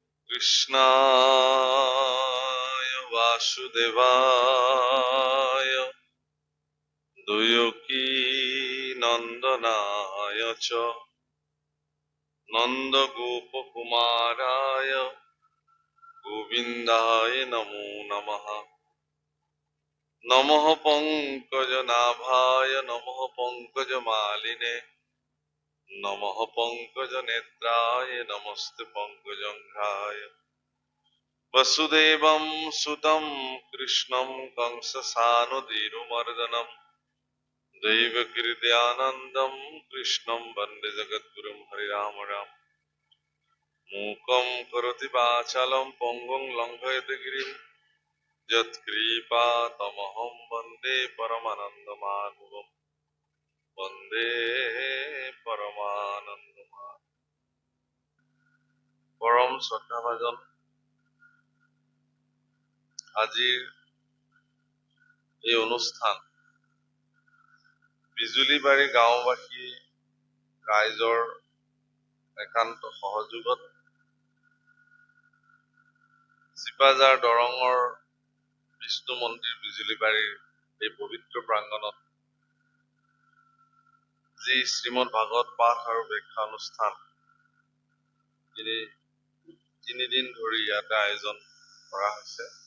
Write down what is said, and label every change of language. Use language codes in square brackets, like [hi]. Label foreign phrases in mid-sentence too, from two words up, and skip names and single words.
[sa] কৃষ্ণায় বাসুদেবায় দেবকী নন্দনায় চ নন্দগোপকুমারায় গোবিন্দায় নমো নমঃ। নমঃ পঙ্কজনাভায় নমঃ পঙ্কজমালিনে নমঃ পঙ্কজনেত্রায় নমস্তে পঙ্কজঙ্ঘ্রায়। वसुदेवं सुतं कृष्णं कंससानुधीरुमर्दनं दैवकृत्यानन्दं कृष्णं वन्दे जगद्गुरुं हरिराम राम। मूकं करोति वाचालं पङ्गुं लङ्घयति गिरिं यत्कृपातमहं वन्दे परमानन्दमाधवं वन्दे परमानन्दमाधवं। [as] পৰম শ্ৰদ্ধাভাজন আজিৰ এই অনুষ্ঠান বিজুলীবাৰী গাঁওবাসী ৰাইজৰ একান্ত সহযোগত চিপাজাৰ দৰঙৰ বিষ্ণু মন্দিৰ বিজুলীবাৰীৰ এই পবিত্ৰ প্ৰাংগণত যি শ্ৰীমদ ভাগৱত পাঠ আৰু ব্যাখ্যা অনুষ্ঠান তিনিদিন ধৰি ইয়াতে আয়োজন কৰা হৈছে।